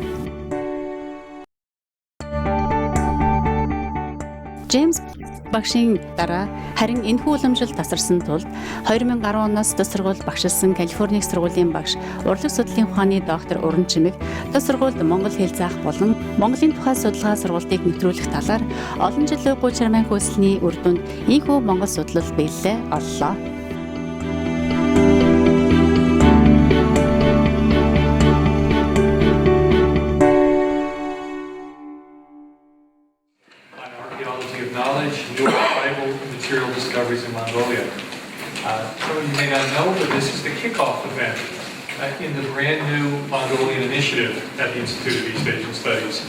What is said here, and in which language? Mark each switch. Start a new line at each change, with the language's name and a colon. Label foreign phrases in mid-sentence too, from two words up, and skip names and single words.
Mongolian: Джеймс багшийн дараа харин энэхүү уламжлалд тасарсан тулд 2010 оноос тус сургуульд багшилсан Калифорни их сургуулийн багш урлаг судлалын ухааны доктор Уран Чимэг тус сургуульд монгол хэл заах болон Монголын тухай судалгаа сургалтыг нэвтрүүлэх талаар олон жил уггүй чармайн хөөсөлний үр дүнд энэхүү монгол судлал биелэлээ оллоо.
English: New tribal material discoveries in Mongolia. So you may not know, but this is the kickoff event in the brand new Mongolian initiative at the Institute of East Asian Studies.